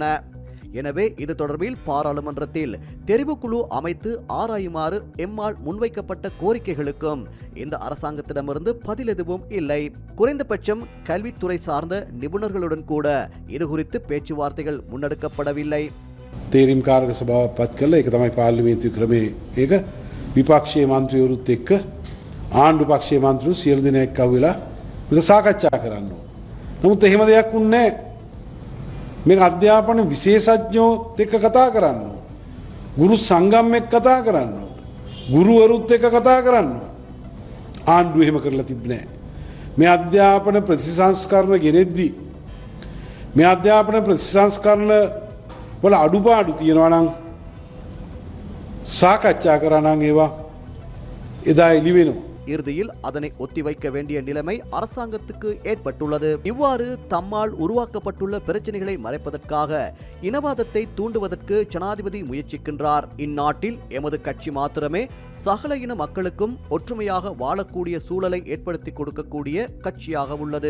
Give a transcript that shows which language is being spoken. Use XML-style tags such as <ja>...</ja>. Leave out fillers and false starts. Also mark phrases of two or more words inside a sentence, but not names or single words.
<ta>எனவே இது தொடர்பில் பாராளுமன்றத்தில் தெரிவுக்குழு அமைத்து ஆராயுமாறு எம்மால் முன்வைக்கப்பட்ட கோரிக்கைகளுக்கும் இந்த அரசாங்கத்திடமிருந்து பதில் எதுவும் இல்லை. குறைந்தபட்சம் கல்வித்துறை சார்ந்த நிபுணர்களுடன் கூட இது குறித்து பேச்சுவார்த்தைகள் முன்னெடுக்கப்படவில்லை.</ta> <si>තේරීම් කාරක සභාව පත් කළා. ඒක තමයි පාර්ලිමේන්තු ක්‍රමයේ. ඒක විපක්ෂයේ මන්ත්‍රීවරුත් එක්ක ආණ්ඩු පක්ෂයේ මන්ත්‍රීවරු සියලු දෙනෙක් අහුවෙලා මේක සාකච්ඡා කරන්න ඕන. නමුත් එහෙම දෙයක් වුණේ නැහැ. මේක අධ්‍යාපන විශේෂඥයෝත් එක්ක කතා කරන්න ඕන. ගුරු සංගම් එක්ක කතා කරන්න ඕන. ගුරුවරුත් එක්ක කතා කරන්න ඕන. ආණ්ඩුව එහෙම කරලා තිබුණේ නැහැ. මේ අධ්‍යාපන ප්‍රතිසංස්කරණ ගෙනෙද්දී මේ අධ්‍යාපන ප්‍රතිසංස්කරණ වල අඩුපාඩු තියෙනවා නම් සාකච්ඡා කරා නම් ඒවා එදා එළි වෙනවා.</si> <ta>இறுதியில் அதனை ஒத்திவைக்க வேண்டிய நிலைமை அரசாங்கத்துக்கு ஏற்பட்டுள்ளது. இவ்வாறு தம்மால் உருவாக்கப்பட்டுள்ள பிரச்சனைகளை மறைப்பதற்காக இனவாதத்தை தூண்டுவதற்கு ஜனாதிபதி முயற்சிக்கின்றார். இந்நாட்டில் எமது கட்சி மாத்திரமே சகல இன மக்களுக்கும் ஒற்றுமையாக வாழக்கூடிய சூழலை ஏற்படுத்தி கொடுக்கக்கூடிய கட்சியாக உள்ளது.</ta>